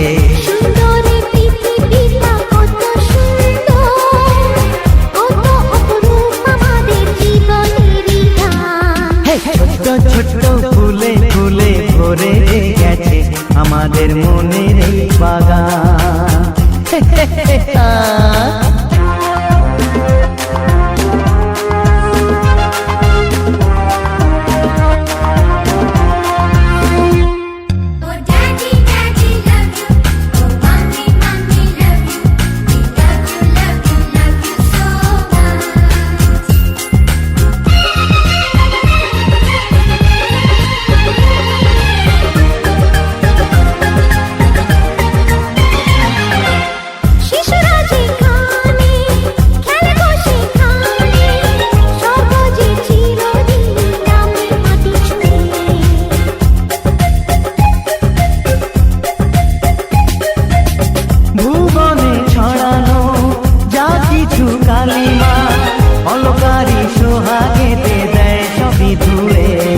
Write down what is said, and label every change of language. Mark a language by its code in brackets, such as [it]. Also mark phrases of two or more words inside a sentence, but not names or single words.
[bn] সুন্দর পৃথিবীটা কত সুন্দর, কত অপরূপ আমাদের জীবনেরই গান। ছোট্ট ছোট্ট ফুলে ফুলে ভরে গেছে আমাদের মনের এই বাগান। [en] Oh daddy daddy love you, oh mommy mommy love you, we love you love you love you so much. [bn] শিশুরা যেখানে খেলে সেখানে সর্বজে চিরদিন নামে মাটি ছুঁয়ে। ভুবনে ছড়ানো যা কিছু কালিমা অলকারি সোহাগেতে দেয় সবই ধুয়ে।